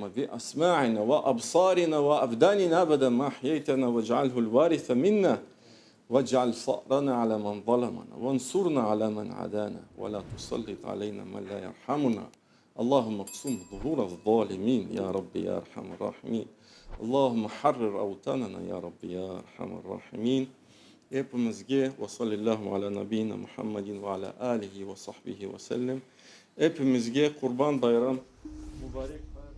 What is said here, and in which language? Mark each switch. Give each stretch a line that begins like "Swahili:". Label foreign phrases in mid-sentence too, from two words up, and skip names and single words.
Arabic: بأسماعنا وأبصارنا وأبداننا أبدا ما أحييتنا واجعله الوارث منا واجعل ثأرنا على من ظلمنا وانصرنا على من عادانا ولا تسلط علينا من لا يرحمنا اللهم اقسم ظهور الظالمين يا رب يا أرحم الراحمين اللهم حرر أوطاننا يا رب يا أرحم الراحمين Hepimizge وصلى الله على نبينا محمد وعلى آله وصحبه وسلم.
Turkish: Hepimizge Kurban Bayram mübarek